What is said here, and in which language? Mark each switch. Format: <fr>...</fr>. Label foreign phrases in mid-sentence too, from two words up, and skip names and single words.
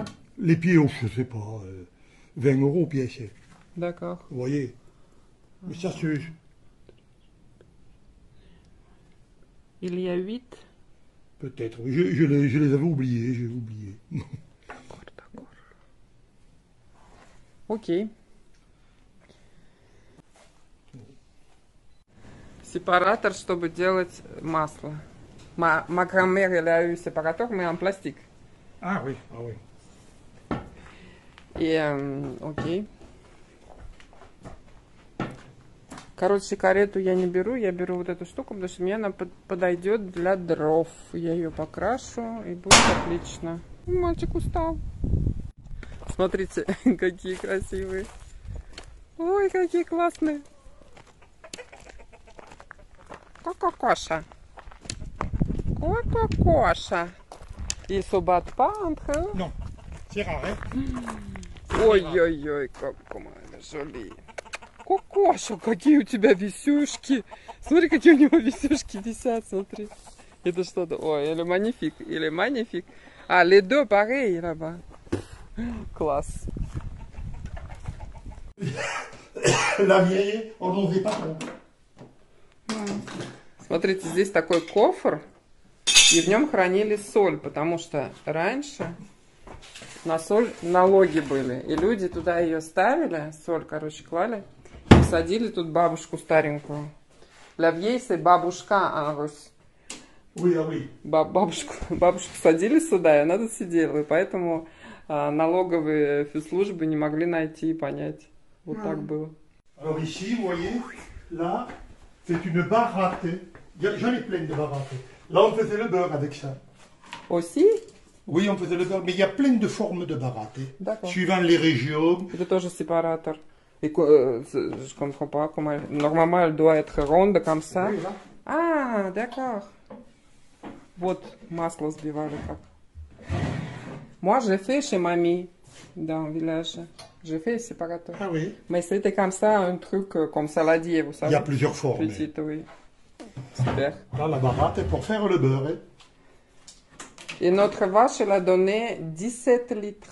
<fr>Les pieds, oh, je sais pas, 20 € pièce. Hein. D'accord. Vous voyez. Mais ça, c'est... Il y a 8. Peut-être. Oui, je les avais oubliés, j'ai oublié. D'accord, d'accord. Ok.</fr> <ru>Сепаратор, чтобы делать масло. Макромер я eu сепаратор,</ru> <fr>mais en plastique. Ah oui, ah oui.</fr> <ru>И, окей. Короче, карету я не беру, я беру вот эту штуку, потому что мне она подойдет для дров. Я ее покрашу, и будет отлично. Мальчик устал. Смотрите, какие красивые. Ой, какие классные. Коша. Коша.</ru> <fr>Ils se battent pas entre eux? Non, c'est rare, hein.</fr> <ru>Ой-ой-ой,</ru> <fr>comment elle est jolie.</fr> <ru>Кокоша, какие у тебя висюшки. Смотри, какие у него висюшки висят, смотри. Это что-то... Ой, или magnifique, или magnifique.</ru> <fr>Ah, les deux pareils là-bas.</fr> <ru>Класс.</ru> <fr>La vieille, on n'en fait pas trop.</fr> <ru>Смотрите, здесь такой кофр, и в нем хранили соль, потому что раньше на соль налоги были, и люди туда ее ставили, соль, короче, клали, и садили тут бабушку старенькую.</ru> <fr>La vieille, c'est бабушка en russe. Oui, ah oui.</fr> <ru>Бабушку садили сюда, и она тут сидела, и поэтому налоговые службы не могли найти и понять. Вот так было.</ru> <fr>Alors ici, vous voyez, là, c'est une baratte. J'en ai plein de barattes. Là, on faisait le beurre avec ça. Aussi? Oui, on faisait le beurre, mais il y a plein de formes de barattes. D'accord. Suivant les régions.</fr> <ru>Это тоже сепаратор.</ru> <fr>Et je comprends pas comment elle... Normalement, elle doit être ronde comme ça. Oui, là. Ah, d'accord.</fr> <ru>Вот масло сбивали как.</ru> <fr>Moi, j'ai fait chez mamie, dans le village. J'ai fait séparateur. Ah oui. Mais c'était comme ça, un truc comme saladier, vous Il savez. y a plusieurs formes. Petite, oui. Super. Là, la baratte est pour faire le beurre. Hein. Et notre vache, elle a donné 17 litres.</fr>